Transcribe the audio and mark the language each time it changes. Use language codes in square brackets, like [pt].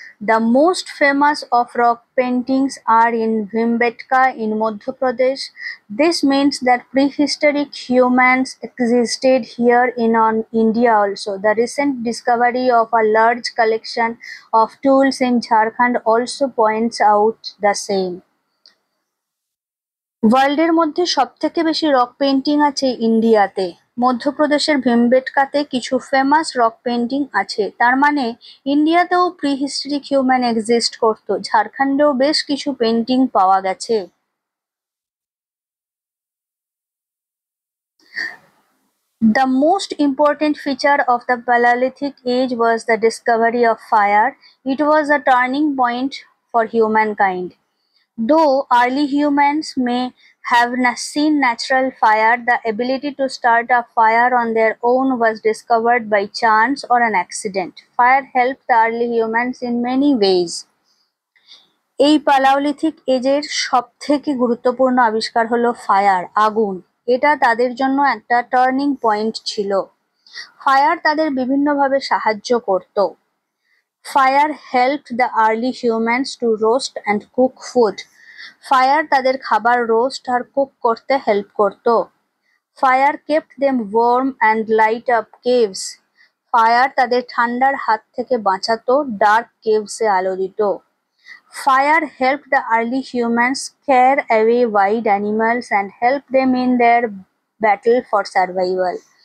[en] The most famous of rock paintings are in Bhimbetka in Madhya Pradesh. This means that prehistoric humans existed here in India also. The recent discovery of a large collection of tools in Jharkhand also points out the same. [bn] ওয়ার্ল্ডের মধ্যে সবথেকে বেশি rock painting আছে ইন্ডিয়াতে। মধ্যপ্রদেশের ভীমবেটকাতে কিছু famous rock painting আছে। তার মানে ইন্ডিয়াতেও প্রিহিস্টরিক হিউম্যান এক্সিস্ট করতো। ঝাড়খণ্ডেও বেশ কিছু পেইন্টিং পাওয়া গেছে। [en] The most important feature of the Paleolithic age was the discovery of fire. It was a turning point for humankind. Though early humans may have seen natural fire, the ability to start a fire on their own was discovered by chance or an accident. Fire helped the early humans in many ways. [bn] এই palaeolithic এজের সবথেকে গুরুত্বপূর্ণ আবিষ্কার হলো fire, আগুন। এটা তাদের জন্য একটা টার্নিং পয়েন্ট ছিল। ফায়ার তাদের বিভিন্নভাবে সাহায্য করত। [en] Fire helped the early humans to roast and cook food. [bn] Fire তাদের খাবার রোস্ট আর কুক করতে হেল্প করত। [en] Fire kept them warm and light up caves. [bn] Fire তাদের ঠান্ডার হাত থেকে বাঁচাতো, ডার্ক কেভসে আলো দিত। [en] Fire help the early humans scare away wild animals and help them in their battle for survival.